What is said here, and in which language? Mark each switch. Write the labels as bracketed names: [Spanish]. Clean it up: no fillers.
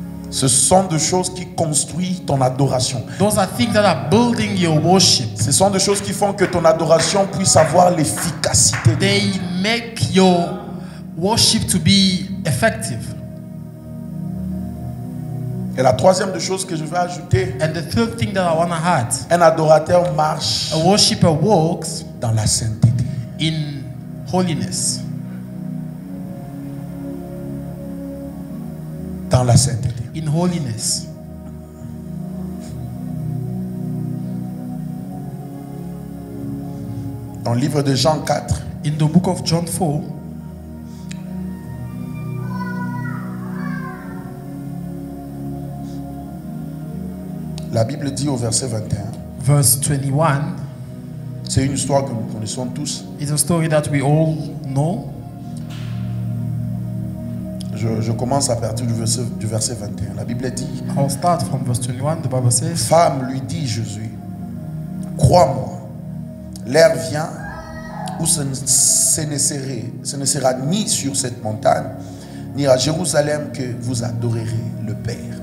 [French] Ce sont des choses qui construisent ton adoration. [English] Those are things that are building your worship. [French] Ce sont des choses qui font que ton adoration puisse avoir l'efficacité. [English] They make your worship to be effective. [French] Et la troisième des choses que je vais ajouter, [English] And the third thing that I want to add, [French] un adorateur marche [English] a worshipper walks [French] dans la sainteté. [English] in holiness. [French] Dans la sainteté. [English] In holiness. [French] Dans le livre de Jean 4, [English] In the book of John 4, [French] la Bible dit au verset 21, [English] verse 21, [French] c'est une histoire que nous connaissons tous. [English] is a story that we all know. [French] Je commence à partir du verset 21. La Bible dit, [English] I'll start from verse 21. The Bible says, [French] femme, lui dit Jésus, crois-moi, l'heure vient où ce ne sera ni sur cette montagne, ni à Jérusalem que vous adorerez le Père.